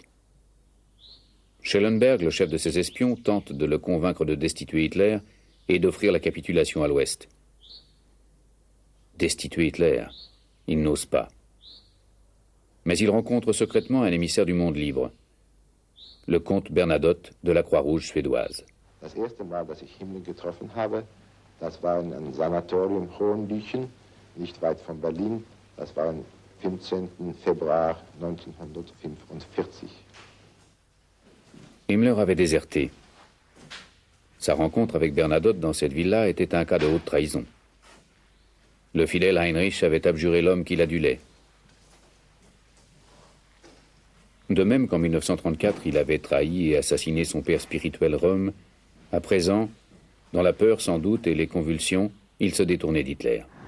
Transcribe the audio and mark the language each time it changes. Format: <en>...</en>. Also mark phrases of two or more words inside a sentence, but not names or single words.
<fr>Schellenberg, le chef de ses espions, tente de le convaincre de destituer Hitler et d'offrir la capitulation à l'Ouest. Destituer Hitler, il n'ose pas. Mais il rencontre secrètement un émissaire du monde libre, le comte Bernadotte de la Croix-Rouge suédoise.</fr> <de>Das erste Mal, dass ich Himmler getroffen habe, das war in einem Sanatorium Hohenlychen, nicht weit von Berlin. Das war am 15. Februar 1945.</de> <fr>Himmler avait déserté. Sa rencontre avec Bernadotte dans cette villa était un cas de haute trahison. Le fidèle Heinrich avait abjuré l'homme qu'il adulait. De même qu'en 1934, il avait trahi et assassiné son père spirituel Röhm, à présent, dans la peur sans doute et les convulsions, il se détournait d'Hitler.</fr>